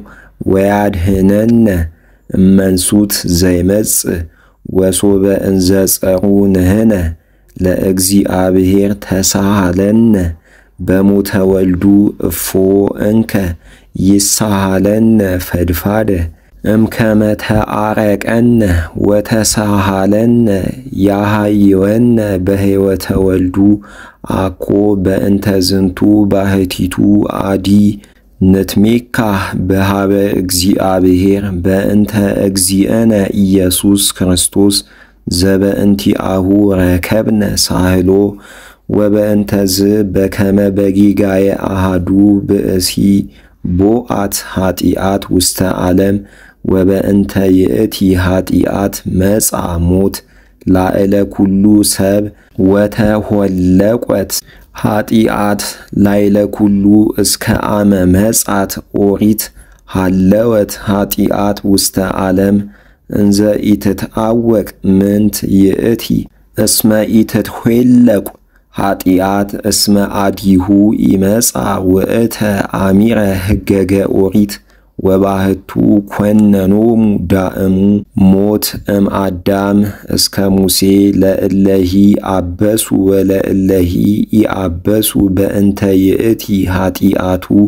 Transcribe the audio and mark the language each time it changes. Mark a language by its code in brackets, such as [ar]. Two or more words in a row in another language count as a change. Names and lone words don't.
[gez] ወያድህነነ እመንሱት ዘይመጽእ ወሶበ እንዘ ጸሩ ንሕነ ለእግዚአብሔር ተሳሃለነ በሞተ ወልዱ እፎ እንከ ይሳሃለነ ፈድፋደ እምከመ ተአረቀነ ወተሳሃለነ ያሃይወነ በሕይወተ ወልዱ አኮ በእንተ ዝንቱ ባሕቲቱ አዲ ንትሜካህ በሃበ እግዚአብሔር በእንተ እግዚእነ ኢየሱስ ክርስቶስ ዘበእንቲአሁ ረከብነ ሳህሎ ወበእንተዝ በከመ በጊጋየ አሃዱ ብእሲ ቦአት ኃጢአት ውስተ ዓለም ወበእንተ ይእቲ ኃጢአት መጻ ሞት ላዕለ ኩሉ ሰብ ወተሆለቆት ኃጢአት ላዕለ ኩሉ እስከ አመ መጻት ኦሪት ሃለወት ኃጢአት ውስተ ዓለም እንዘ ኢትትአወቅ ምንት ይእቲ እስመ ኢትትኄለቁ ኃጢአት እስመ አዲሁ ይመጻ ውእተ አሚረ ሕገገ ኦሪት ወባሕቱ ኰነኖሙ ዳእሙ ሞት እምአዳም እስከ ሙሴ ለእለሂ አበሱ ወለእለሂ ኢአበሱ በእንተ ይእቲ ኃጢአቱ